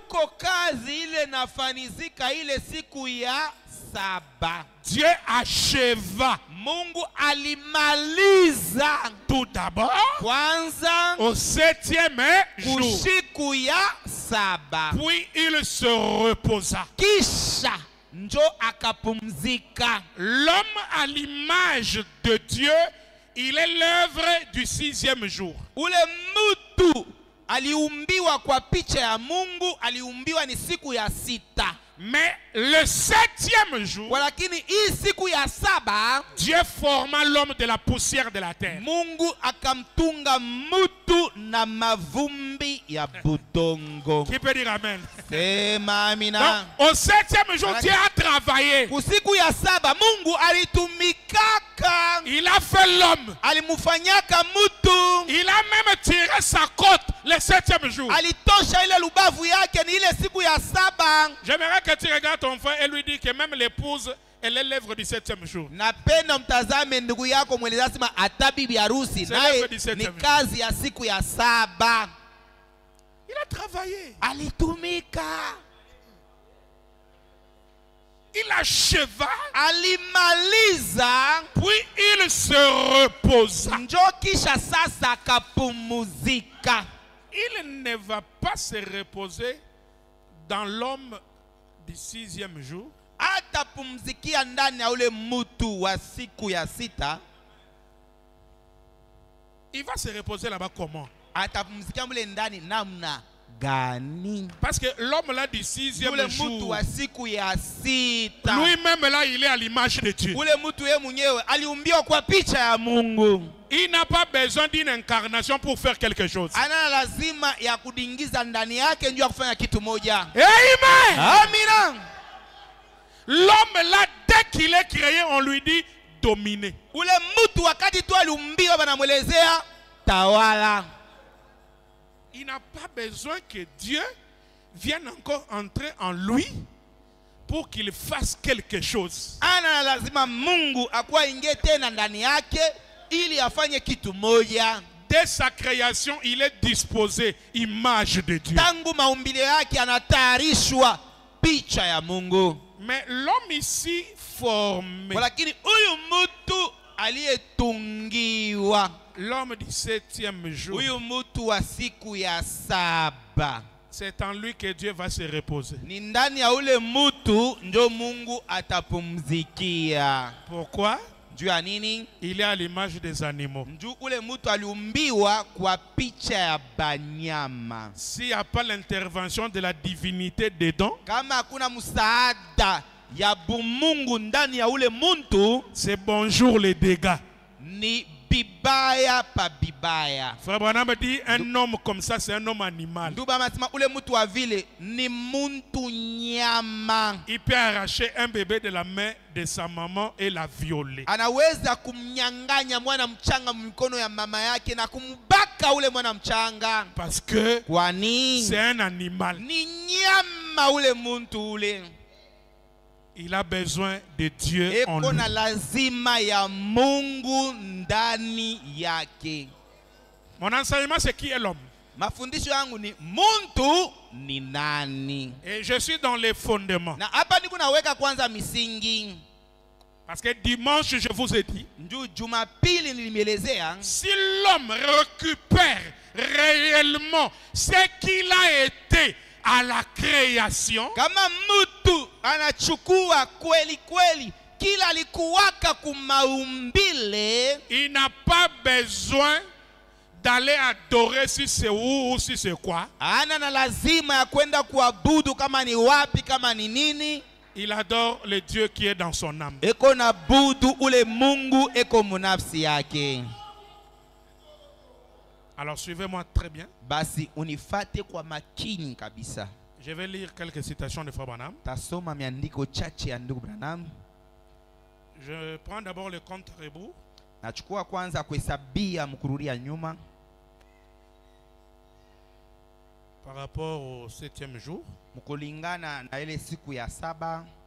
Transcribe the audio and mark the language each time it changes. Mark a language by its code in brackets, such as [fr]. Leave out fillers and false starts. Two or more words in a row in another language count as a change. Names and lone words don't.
[fr] Dieu acheva tout d'abord au 7e jour. Puis il se reposa. L'homme à l'image de Dieu, il est l'œuvre du 6e jour. [sw] Aliumbiwa kwa picha ya Mungu, aliumbiwa ni siku ya 6. [fr] Mais le 7e jour, [sw] walakini hii siku ya 7, [fr] Dieu forma l'homme de la poussière de la terre. [sw] Mungu akamtunga mutu na mavumbi ya budongo. [fr] Qui peut dire amen? [sw] Sema amina. [fr] Donc, au 7e jour, Dieu a travaillé. [sw] Siku ya 7, Mungu alitumikaka. [fr] Il a fait l'homme. [sw] Alimufanyaka mutu. [fr] Il a même tiré sa côte le 7e jour. [sw] Alitosha ile lubavu yake ni ile siku ya 7. [fr] J'aimerais que tu regardes ton frère et lui dis que même l'épouse, elle est l'œuvre du 7e jour. [sw] Napenda mtazame ndugu yako mweleza sema hata bibi harusi naye ni kazi ya siku ya 7. [fr] Il a travaillé. [sw] Alitumika. [fr] Il acheva. [sw] Alimaliza. [fr] Puis il se reposa. [sw] Njo kisha sasa kapumuzika. [fr] Il ne va pas se reposer dans l'homme du 6e jour. [sw] Atapumzikia ndani ya ule mutu wa siku ya 6. [fr] Il va se reposer là-bas comment? [sw] Atapumzikia mule ndani namna gani? [fr] Parce que l'homme là du 6e jour, [sw] mutu wa siku ya 6, [fr] lui-même là il est à l'image de Dieu. [sw] Ule mutu yeye mwenyewe aliumbiwa kwa picha ya Mungu. [fr] Il n'a pas besoin d'une incarnation pour faire quelque chose. [sw] Ana lazima ya kudingiza ndani yake ndio kufanya kitu moja. [fr] Amen. [sw] Amina. [fr] L'homme là, dès qu'il est créé, on lui dit dominer. [sw] Ule mutu wakati tu aliumbiwa banamwelezea tawala. [fr] Il n'a pas besoin que Dieu vienne encore entrer en lui pour qu'il fasse quelque chose. [sw] Ana lazima Mungu akuwa ingie tena ndani yake ili afanye kitu moja. [fr] Dès sa création, il est disposé, image de Dieu. [sw] Tangu maumbile yake anatayarishwa picha ya Mungu. [fr] Mais l'homme ici formé, [sw] lakini huyu mtu aliyetungiwa, [fr] l'homme du 7e jour, [sw] huyu mtu wa siku ya 7, [fr] c'est en lui que Dieu va se reposer. [sw] Ni ndani ya ule mtu ndio Mungu atapumzikia. [fr] Pourquoi? [sw] Juu ya nini? [fr] Il est à l'image des animaux. [sw] Juu ule mtu aliumbiwa kwa picha ya banyama. [fr] S'il n'y a pas l'intervention de la divinité dedans, [sw] kama hakuna msaada ya bumungu ndani ya ule muntu, [fr] c'est bonjour les dégâts. [sw] Ni bibaya pa bibaya. [fr] Frère Branham dit un homme comme ça c'est un homme animal. [sw] Nduba masema ule mtu wa vile ni muntu nyama. [fr] Il peut arracher un bébé de la main de sa maman et la violer. [sw] Anaweza kumnyang'anya mwana mchanga mikono ya mama yake na kumbaka ule mwana mchanga. [fr] Parce que [sw] kwani [fr] c'est un animal. [sw] Ni nyama ule muntu ule. [fr] Il a besoin de Dieu en lui. [sw] Eko na lazima ya Mungu ndani yake. [fr] Mon enseignement c'est qui est l'homme? [sw] Mafundisho yangu ni muntu ni nani. [fr] Et je suis dans les fondements. [sw] Na hapa niko naweka kwanza misingi. [fr] Parce que dimanche je vous ai dit, [sw] Jumapili nilimelezea, [fr] si l'homme récupère réellement ce qu'il a été à la création, [sw] kama mtu anachukua kweli kweli kila alikuwaka kumaumbile, [fr] il n'a pas besoin d'aller adorer si c'est où ou si c'est quoi. [sw] Ana na lazima ya kwenda kuabudu kama ni wapi kama ni nini. [fr] Il adore le Dieu qui est dans son âme. [sw] Eko na budu ule Mungu eko munafsi yake. [fr] Alors suivez-moi très bien. [sw] Basi unifate kwa makini kabisa. [fr] Je vais lire quelques citations de Frère Branham. [sw] Tasoma miandiko chache ya ndugu Branham. [fr] Je prends d'abord le compte à rebours. [sw] Nachukua kwanza kuhesabia mkururia nyuma. [fr] Par rapport au 7e jour. [sw] Mkulingana na ile siku ya 7.